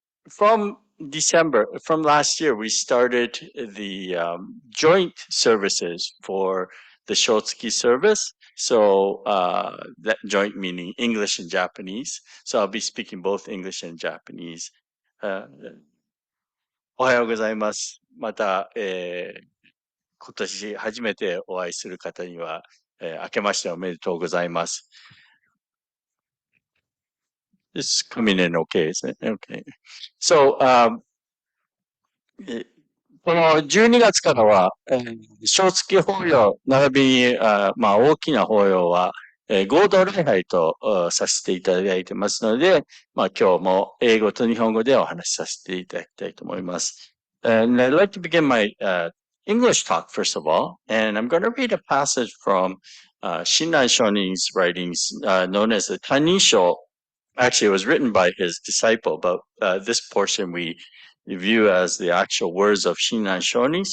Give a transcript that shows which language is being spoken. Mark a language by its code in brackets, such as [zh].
[en] From December, from last year, we started the joint services for the Shotsuki service. So that joint meaning English and Japanese. So I'll be speaking both English and Japanese. [ja] おはようございます。また、今年初めてお会いする方には、明けましておめでとうございます。 [en] It's coming in okay, isn't it? Okay. [ja] So, この12月からは、小月法要、並びに、大きな法要は、合同礼拝とさせていただいてますので、今日も英語と日本語でお話しさせていただきたいと思います。 [en] And I'd like to begin my English talk, first of all, and I'm going to read a passage from Shinran Shonin's writings known as the Tanisho. Actually, it was written by his disciple, but this portion we view as the actual words of Shinran Shonin.